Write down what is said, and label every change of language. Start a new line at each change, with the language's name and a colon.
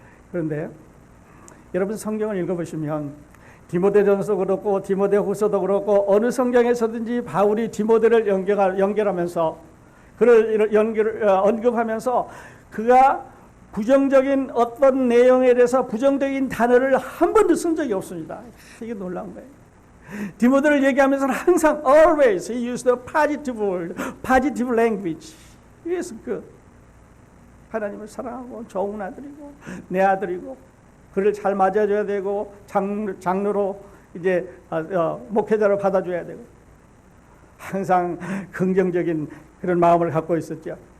Korean: 그런데 여러분 성경을 읽어보시면 디모데전서도 그렇고 디모데후서도 그렇고 어느 성경에서든지 바울이 디모데를 연결하면서 그를 언급하면서 그가 부정적인 어떤 내용에 대해서 부정적인 단어를 한 번도 쓴 적이 없습니다. 이게 놀라운 거예요. 디모데를 얘기하면서는 항상
English: always he used a positive word, positive language.
Korean: 그래서 하나님을 사랑하고 좋은 아들이고 내 아들이고 그를 잘 맞아줘야 되고 장로로 이제 목회자로 받아줘야 되고 항상 긍정적인 그런 마음을 갖고 있었죠.